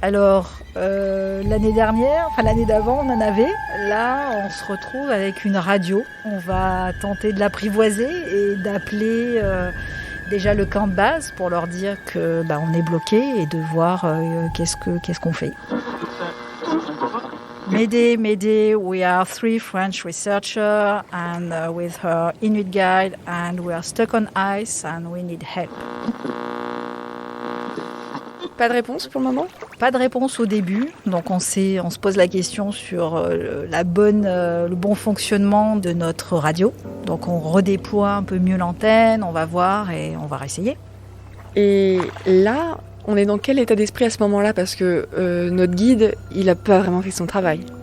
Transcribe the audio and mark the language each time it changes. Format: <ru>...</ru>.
<fr>Alors, l'année d'avant, on en avait. Là, on se retrouve avec une radio. On va tenter de l'apprivoiser et d'appeler déjà le camp de base pour leur dire que on est bloqué et de voir qu'est-ce qu'on fait.</fr> <en>Mayday, we are 3 French researchers and with her Inuit guide and we are stuck on ice and we need help.</en> <fr>Pas de réponse pour le moment ? Pas de réponse au début, donc on se pose la question sur le bon fonctionnement de notre radio. Donc on redéploie un peu mieux l'antenne, on va voir et on va réessayer. Et là, on est dans quel état d'esprit à ce moment-là ? Parce que notre guide, il n'a pas vraiment fait son travail.</fr>